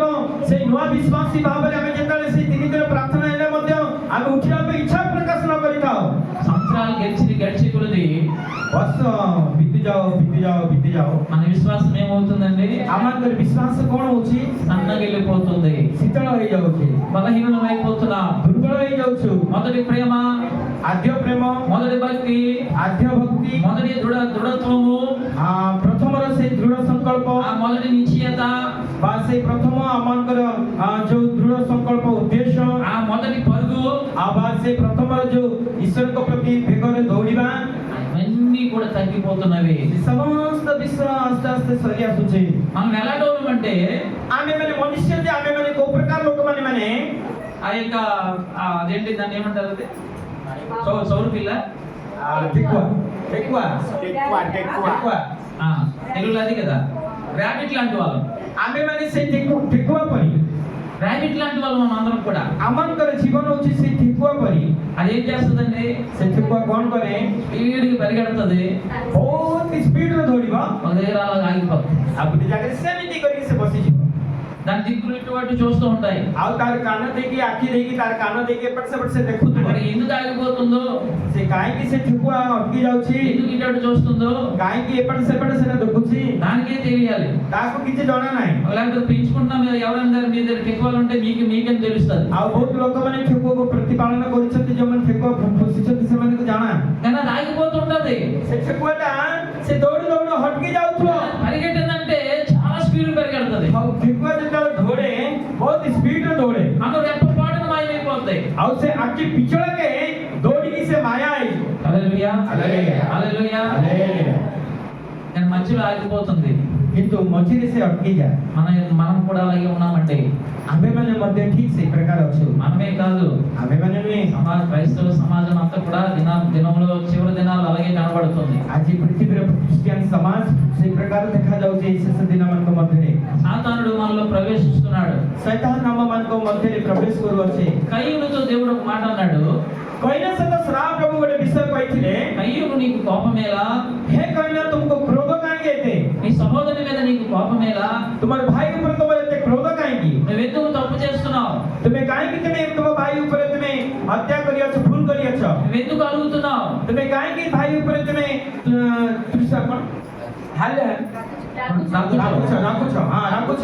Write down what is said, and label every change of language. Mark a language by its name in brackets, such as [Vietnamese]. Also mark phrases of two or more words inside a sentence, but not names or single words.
[Odia] ସେଇ ନୂଆ ବିଶ୍ୱାସୀ ଭାବରେ ଆମେ ଯେତେବେଳେ ସେଇ 3 ଦିନ ପ୍ରାର୍ଥନା ହେଲେ ମଧ୍ୟ ଆମେ ଉଠିବା ପାଇଁ ଇଚ୍ଛା ପ୍ରକାଶ ନ କରିଥାଉ। [Telugu] సంవత్సరాలు గడిచి కొలది [Odia] ବର୍ଷ ବିତି ଯାଉ [Telugu] మన విశ్వాసం ఏమవుతుందండి? [Odia] ଆମର ବିଶ୍ୱାସ କଣ ହଉଛି? [Telugu] సన్నగిల్లిపోతుంది, [Odia] ଶୀତଳ ହେଇଯାଉଛି, [Telugu] బలహీనమైపోతున్నా, [Odia] ଦୁର୍ବଳ ହେଇଯାଉଛୁ। [Telugu] మొదటి ప్రేమ, [Odia] ଆଦ୍ୟ ପ୍ରେମ, [Telugu] మొదటి భక్తి, [Odia] ଆଦ୍ୟ ଭକ୍ତି, [Telugu] మొదటి దృఢత్వము, [Odia] ପ୍ରଥମର ସେଇ ଦୃଢ ସଂକଳ୍ପ [Telugu] ఆ మొదటి నిశ్చయత, [Odia] ବା ସେଇ ପ୍ରଥମ ଆମଙ୍କର ଯୋଉ ଦୃଢ ସଂକଳ୍ପ ଉଦ୍ଦେଶ୍ୟ, [Telugu] ఆ మొదటి పరుగు, [Odia] ବା ସେଇ ପ୍ରଥମର ଯୋଉ ଈଶ୍ୱରଙ୍କ ପ୍ରତି ବେଗରେ ଦୌଡ଼ିବା, [Telugu] ఇవన్నీ కూడా తగ్గిపోతున్నవి. [Odia] ସମସ୍ତ ବିଷୟ ଆସ୍ତେ ଆସ୍ତେ ସରି ଆସୁଛି। [Telugu] మనం ఎలాంటి అంటే [Odia] ଆମେ ମାନେ ମନୁଷ୍ୟ ଯେ ଆମେ ମାନେ କୋଉ ପ୍ରକାର ଲୋକମାନେ ମାନେ [Telugu] ఆ యొక్క అదేంటి దాన్ని ఏమంటారు, అది సౌరు పిల్ల, టెక్కువ తెలుగులో అది కదా, ర్యాబిట్ లాంటి వాళ్ళు, [Odia] ଆମେ ମାନେ ସେଇ ଟେକୁଆ ପରି, [Telugu] ర్యాబిట్ లాంటి వాళ్ళు మనం అందరం కూడా. [Odia] ଆମଙ୍କର ଜୀବନ ହଉଛି ସେଇ ଟେକୁଆ ପରି। [Telugu] అదేం చేస్తుందండి? [Odia] ସେ ଟେକୁଆ କଣ କରେ? [Telugu] స్పీడ్కి పరిగెడుతుంది, [Odia] ବହୁତ ସ୍ପିଡରେ ଦୌଡ଼ିବ, [Telugu] ఒక దగ్గర అలా ఆగిపోతుంది, [Odia] ଆଉ ଗୋଟେ ଜାଗାରେ ସେମିତି କରିକି ସେ ବସିଯିବ। [Telugu] దాని దిక్కులు ఇటువంటి చూస్తూ ఉంటాయి. [Odia] ଆଉ ତାର କାନ ଦେଇକି ଆଖି ଦେଇକି ତାର କାନ ଦେଇକି ଏପଟ ସେପଟ ସେ ଦେଖୁଥିବ। [Telugu] అక్కడ ఎందుకు ఆగిపోతుందో, [Odia] ସେ କାହିଁକି ସେ ଠେକୁଆ ଅଟକି ଯାଉଛି, [Telugu] ఎందుకు ఇటు చూస్తుందో [Odia] କାହିଁକି ଏପଟ ସେପଟ ସେଟା ଦେଖୁଛି, [Telugu] దానికే తెలియాలి. [Odia] ତାକୁ କିଛି ଜଣା ନାହିଁ। [Telugu] లేకపోతే పెంచుకుంటున్నాం ఎవరైనా మీ దగ్గర టెక్వాలు ఉంటే మీకేం తెలుస్తుంది. [Odia] ଆଉ ବହୁତ ଲୋକମାନେ ଠେକୁଆକୁ ପ୍ରତିପାଳନ କରୁଛନ୍ତି, ଯୋଉମାନେ ଠେକୁଆ ପୋଷିଛନ୍ତି ସେମାନଙ୍କୁ ଜଣା। [Telugu] కానీ అది ఆగిపోతుంటది, [Odia] ସେ ଠେକୁଆଟା ସେ ଦୌଡ଼ି ଦୌଡ଼ି ହଟକି ଯାଉଥିବ। [Telugu] పరిగెట్టిందంటే చాలా స్పీడ్ పరిగెడుతుంది, [Odia] ଆଉ ଠେକୁଆ ଯେତେବେଳେ ଦୌଡ଼େ ବହୁତ ସ୍ପିଡରେ ଦୌଡ଼େ, [Telugu] మనం రెప్పపాటున మాయమైపోతాయి. [Odia] ଆଉ ସେ ଆଖି ପିଛଳକେ ଦୌଡ଼ିକି ସେ ମାୟା ହେଇଯିବ। [Telugu] హల్లెలూయా, హల్లెలూయా, హల్లెలూయా. హల్లెలూయా। కానీ మధ్యలో ఆగిపోతుంది. [Odia] କିନ୍ତୁ ମଝିରେ ସେ ଅଟକି ଯାଏ। [Telugu] మనం కూడా అలాగే ఉన్నామండి. [Odia] ଆମେମାନେ ମଧ୍ୟ ଠିକ ସେଇ ପ୍ରକାର ଅଛୁ। [Telugu] మనమే కాదు, [Odia] ଆମେମାନେ ନୁହେଁ, [Telugu] క్రైస్తవ సమాజం అంతా కూడా దినంలో చివరి దినాలు అలాగే కనబడుతుంది. [Odia] ଆଜି ପୃଥିବୀର ଖ୍ରୀଷ୍ଟିଆନ ସମାଜ ସେଇ ପ୍ରକାର ଦେଖାଯାଉଛି। ଏଇ ଶେଷ ଦିନମାନଙ୍କ ମଧ୍ୟରେ [Telugu] సాతానుడు మనలో ప్రవేశిస్తున్నాడు. [Odia] ଶୈତାନ ଆମମାନଙ୍କ ମଧ୍ୟରେ ପ୍ରବେଶ କରୁଅଛି। [Telugu] కయ్యూనుతో దేవుడు ఒక మాట అన్నాడు, [Odia] କଇନ ସହିତ ଶ୍ରାପ ପ୍ରଭୁ ଗୋଟେ ବିଷୟ କହିଥିଲେ, [Telugu] కయ్యూను నీకు కోపమేలా, [Odia] ହେ କଇନ ତୁମକୁ କ୍ରୋଧ କାହିଁକି ଏତେ? [Telugu] నీ సహోదరుని మీద నీకు కోపమేలా, [Odia] ତୁମର ଭାଇ ଉପରେ ତୁମର ଏତେ କ୍ରୋଧ କାହିଁକି? [Telugu] నువ్వెందుకు తప్పు చేస్తున్నావు, [Odia] ତୁମେ କାହିଁକି ତୁମ ଭାଇ ଉପରେ ତୁମେ ହତ୍ୟା କରିଅଛ, ଭୁଲ କରିଅଛ? [Telugu] నువ్వెందుకు అలుగుతున్నావు, [Odia] ତୁମେ କାହିଁକି ଭାଇ ଉପରେ ତୁମେ ରାଗୁଛ?